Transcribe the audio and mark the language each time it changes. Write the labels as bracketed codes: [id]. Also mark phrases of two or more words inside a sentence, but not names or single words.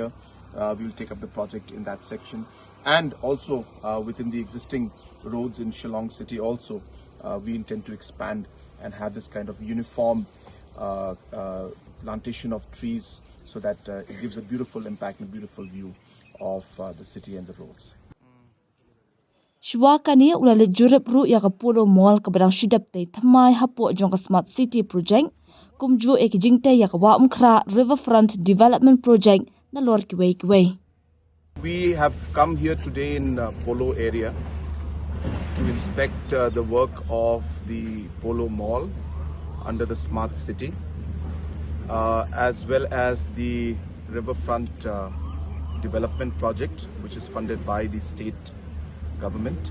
[en] We will take up the project in that section, and also within the existing roads in Shillong city also, we intend to expand and have this kind of uniform plantation of trees, so that it gives a beautiful impact and a beautiful view of the city and the roads. [kha] Shwa kani ulale Jurip ru ya ka polo mall ka badang shidap te thymmai hapo jong ka [en] smart city project [kha] kumju ek jingtei ya ka wa umkhra [en] riverfront development project [kha] na lor kiwei. [en] We have come here today in Polo area to inspect the work of the Polo Mall under the Smart City, as well as the Riverfront Development Project, which is funded by the state government.